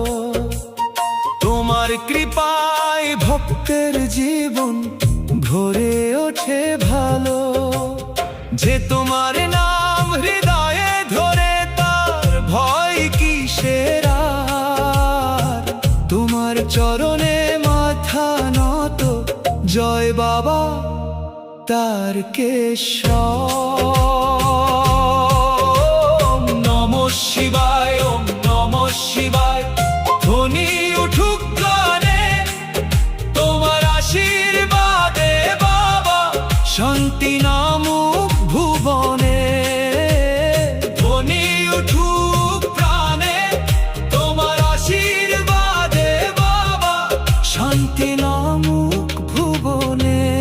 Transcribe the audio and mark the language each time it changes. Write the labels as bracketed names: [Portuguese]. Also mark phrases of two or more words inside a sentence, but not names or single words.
[Bangla] তোমার কৃপায় ভক্তের জীবন ভরে ওঠে ভালো যে তোমার নাম হৃদয়ে ধরে তার ভয় কিসের আর তোমার চরণে মাথা নত জয় বাবা তারকেশ্বর [Sanskrit] নমঃ শিবায় ওম নমঃ শিবায় [Bangla] ধ্বনি উঠুক গানে তোমার আশীর্বাদে বাবা শান্তি নামুক ভুবনে ধ্বনি উঠুক প্রাণে তোমার আশীর্বাদে বাবা শান্তি নামুক ভুবনে